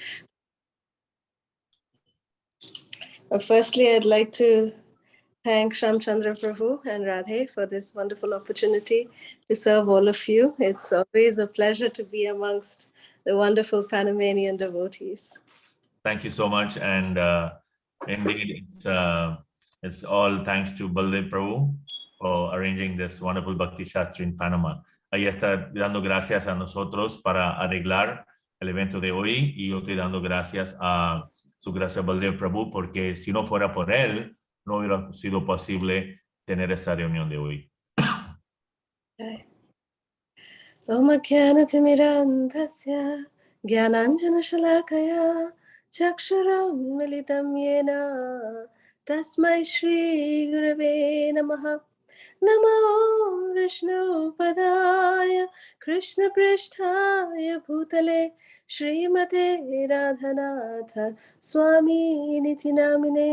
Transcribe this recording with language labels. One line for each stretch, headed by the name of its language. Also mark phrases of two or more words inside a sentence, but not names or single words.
English: Firstly, I'd like to thank Shamchandra Prabhu and Radhe for this wonderful opportunity to serve all of you. It's always a pleasure to be amongst the wonderful Panamanian devotees. Thank you so much, and indeed, it's all thanks to Baldev Prabhu for arranging this wonderful Bhakti Shastri in Panama.
Spanish: Ahí está dando gracias a nosotros para arreglar el evento de hoy, y yo estoy dando gracias a su gracia Baldev Prabhu, porque si no fuera por él, no hubiera sido posible tener esta reunión de hoy.
English: Okay.
Sanskrit: ॐ ज्ञानतिमिरान्धस्य ज्ञानाञ्जन शलाकया चक्षुरं मीलितं येन तस्मै श्री गुरवे नमः. नमो विष्णु पादाय कृष्ण प्रेष्ठाय भूतले श्रीमते राधानाथ स्वामी इति नामिने.